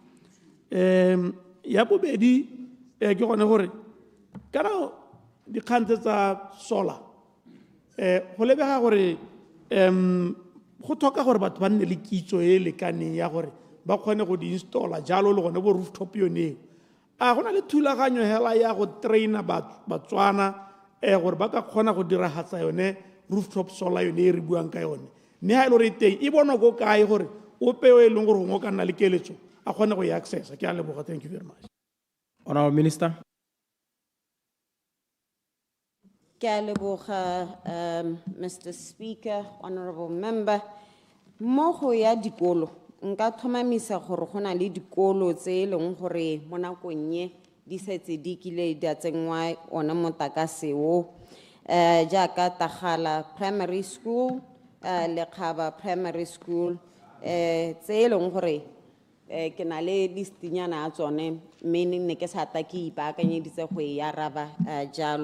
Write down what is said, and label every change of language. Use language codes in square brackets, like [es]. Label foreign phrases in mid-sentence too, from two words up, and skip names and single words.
[tn] Ya bobedi ke gone gore kana dikgang tsa solar go lebega gore go tlhoka gore batho ba nne le kitso e lekaneng ya gore ba kgone go di installa jalo le gone bo rooftop yone. A go na le thulaganyo hela ya go traina batswana gore ba ka kgona go diragatsa yone [en] rooftop solar [tn] yone e re buang ka yone, mme ha ile re teng e bona go kae gore ope o e leng gore gongwe o ka nna le keletso a kgone go e accessa. Ke a leboga. [en] Thank you very much. Honorable Minister. [tn] Ke a leboga, [en] Mr. Speaker, honorable member. [tn] Mo go ya dikolo, nka thomamisa gore go na le dikolo tse e leng gore mo nakong e di setse di kile di a tsenngwa ona motlakase o jaaka Tagala Primary School, 𝗕𝗶𝗹𝗹 Primary School, tse e leng gore ke na le listinyana a tsone mme ne ke sa ta ke ipaakanyeditse go e araba jalo.